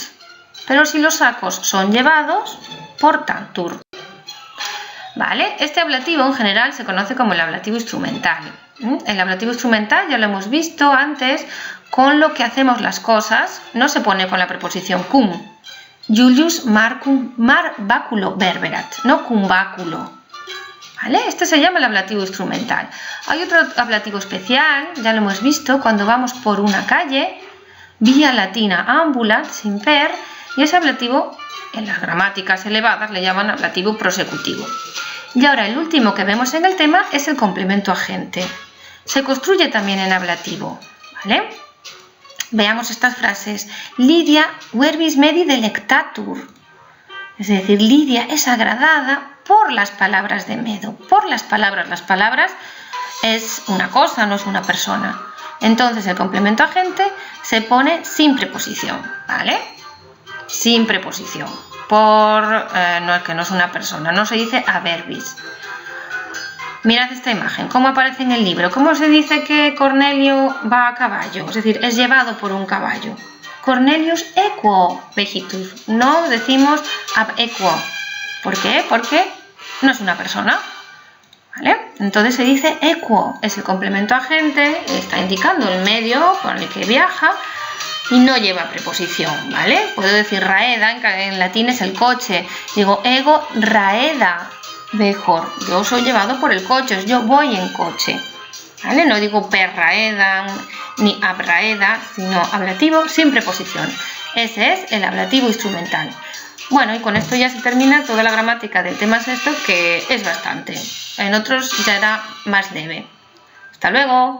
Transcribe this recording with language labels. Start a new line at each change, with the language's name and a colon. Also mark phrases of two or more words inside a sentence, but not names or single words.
Spanish: Pero si los sacos son llevados, portantur. ¿Vale? Este ablativo en general se conoce como el ablativo instrumental. El ablativo instrumental ya lo hemos visto antes, con lo que hacemos las cosas, no se pone con la preposición cum.
Latin: Julius Marcum baculo verberat, no cum baculo.
Spanish: ¿Vale? Este se llama el ablativo instrumental. Hay otro ablativo especial, ya lo hemos visto, cuando vamos por una calle,
Latin: vía latina ambulat,
Spanish: sin per, y ese ablativo en las gramáticas elevadas le llaman ablativo prosecutivo. Y ahora el último que vemos en el tema es el complemento agente. Se construye también en ablativo, ¿vale? Veamos estas frases.
Latin: Lidia verbis medi delectatur.
Spanish: Es decir, Lidia es agradada por las palabras de Medo. Por las palabras es una cosa, no es una persona. Entonces el complemento agente se pone sin preposición, ¿vale? Sin preposición. No es que no es una persona, no se dice
Latin: a verbis.
Spanish: Mirad esta imagen, cómo aparece en el libro. ¿Cómo se dice que Cornelio va a caballo? Es decir, es llevado por un caballo.
Latin: Cornelius equo vehitur.
Spanish: No decimos
Latin: ab equo.
Spanish: ¿Por qué? Porque no es una persona. ¿Vale? Entonces se dice equo. Es el complemento agente, está indicando el medio por el que viaja y no lleva preposición, ¿vale? Puedo decir raeda, en latín es el coche. Digo
Latin: ego raeda
Spanish: mejor. Yo soy llevado por el coche, yo voy en coche. ¿Vale? No digo
Latin: per raeda
Spanish: ni
Latin: ab raeda,
Spanish: sino ablativo sin preposición. Ese es el ablativo instrumental. Bueno, y con esto ya se termina toda la gramática del tema sexto, que es bastante. En otros ya era más leve. Hasta luego.